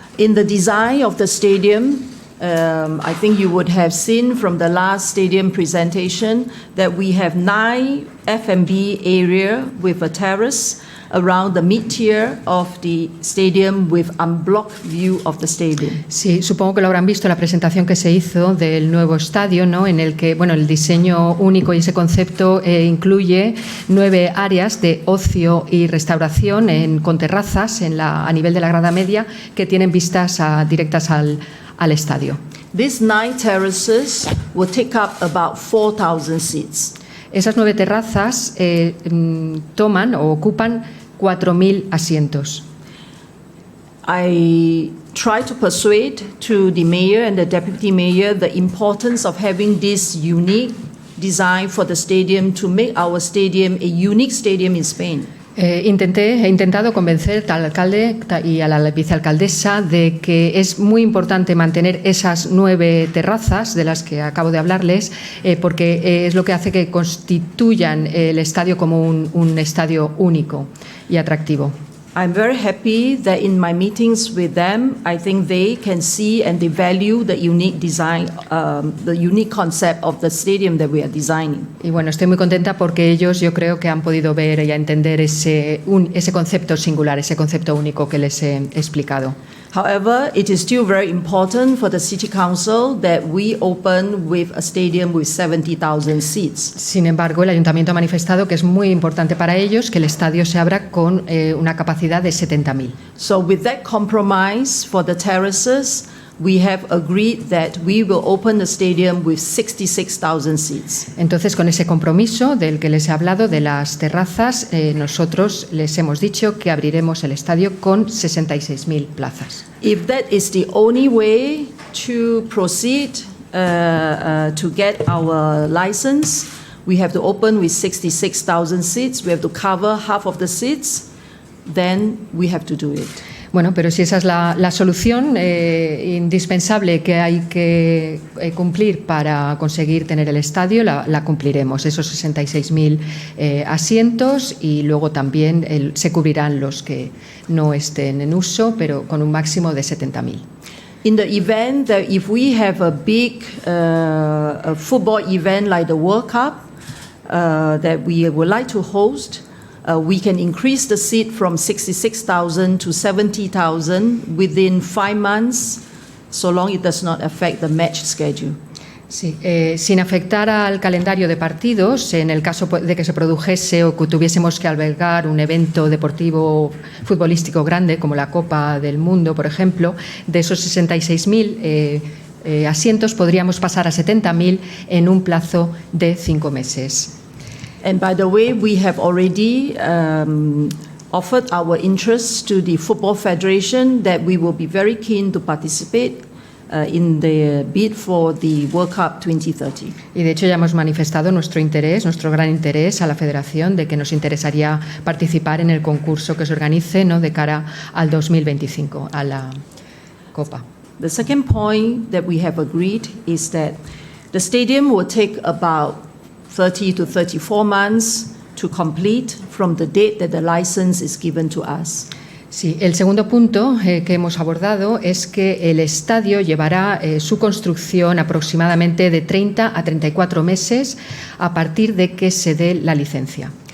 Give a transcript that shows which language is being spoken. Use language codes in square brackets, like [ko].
[en] In the design of the stadium, I think you would have seen from the last stadium presentation that we have 9 F&B area with a terrace around the mid-tier of the stadium with unblocked view of the stadium. [es] Sí, supongo que lo habrán visto en la presentación que se hizo del nuevo estadio, ¿no? En el que, el diseño único y ese concepto incluye 9 áreas de ocio y restauración con terrazas a nivel de la grada media que tienen vistas directas al estadio. [en] These 9 terraces will take up about 4,000 seats. [es] Esas 9 terrazas toman o ocupan 4.000 asientos. [en] I try to persuade to the mayor and the deputy mayor the importance of having this unique design for the stadium to make our stadium a unique stadium in Spain. [es] He intentado convencer al alcalde y a la vicealcaldesa de que es muy importante mantener esas 9 terrazas de las que acabo de hablarles, porque es lo que hace que constituyan el estadio como un estadio único y atractivo. [en] I'm very happy that in my meetings with them, I think they can see and they value the unique design, the unique concept of the stadium that we are designing. [es] Y estoy muy contenta porque ellos yo creo que han podido ver y entender ese concepto singular, ese concepto único que les he explicado. [en] However, it is still very important for the City Council that we open with a stadium with 70,000 seats. [es] Sin embargo, el Ayuntamiento ha manifestado que es muy importante para ellos que el estadio se abra con una capacidad de 70.000. [en] So with that compromise for the terraces, we have agreed that we will open the stadium with 66,000 seats. [es] Entonces, con ese compromiso del que les he hablado de las terrazas, nosotros les hemos dicho que abriremos el estadio con 66.000 plazas. [en] If that is the only way to proceed, to get our license, we have to open with 66,000 seats. We have to cover half of the seats. Then we have to do it. [es] Bueno, pero si esa es la solución indispensable que hay que cumplir para conseguir tener el estadio, la cumpliremos, esos 66.000 asientos, y luego también se cubrirán los que no estén en uso, pero con un máximo de 70.000. [en] In the event that if we have a big a football event like the World Cup that we would like to host, we can increase the seat from 66,000 to 70,000 within 5 months, so long it does not affect the match schedule. [es] Sí, sin afectar al calendario de partidos, en el caso de que se produjese o que tuviésemos que albergar un evento deportivo futbolístico grande como la Copa del Mundo, por ejemplo, de esos 66.000 asientos podríamos pasar a 70.000 en un plazo de 5 meses. [en] And by the way, we have already offered our interest to the Football Federation that we will be very keen to participate in the bid for the World Cup 2030. [es] Y de hecho ya hemos manifestado nuestro interés, nuestro gran interés a la Federación de que nos interesaría participar en el concurso que se organice, ¿no?, de cara al 2025, a la Copa. [en] The second point that we have agreed is that the stadium will take about 30 to 34 months to complete from the date that the license is given to us. [es] Sí, el segundo punto que hemos abordado es que el estadio llevará su construcción aproximadamente de 30 a 34 meses a partir de que se dé la licencia.